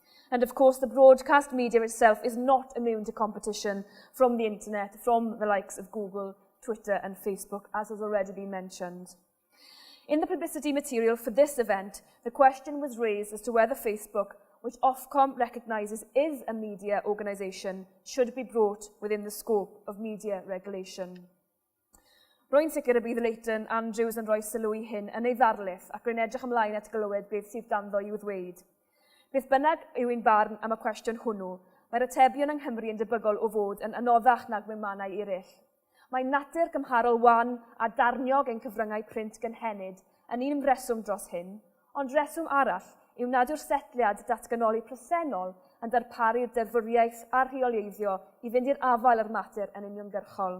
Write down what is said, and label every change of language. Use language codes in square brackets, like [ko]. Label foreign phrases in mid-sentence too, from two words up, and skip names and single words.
[en] And of course, the broadcast media itself is not immune to competition from the internet, from the likes of Google, Twitter and Facebook, as has already been mentioned. In the publicity material for this event, the question was raised as to whether Facebook, which Ofcom recognises is a media organisation, should be brought within the scope of media regulation. [cy] Rwy'n sicr y bydd Leighton, Andrews yn rhoi sylw i hyn yn ei ddarlith ac rwy'n edrych ymlaen at glywed beth sydd ganddo i'w ddweud. Beth bynnag yw ein barn am y cwestiwn hwnnw, mae'r atebion yng Nghymru yn debygol o fod yn anoddach nag mewn mannau eraill. Mae natur gymharol wan a darniog ein cyfryngau print gynhenid yn un reswm dros hyn, ond reswm arall yw nad yw'r setliad datganoli presennol yn darparu'r deddfwriaeth a'r rheoleiddio i fynd i'r afael yr mater yn uniongyrchol.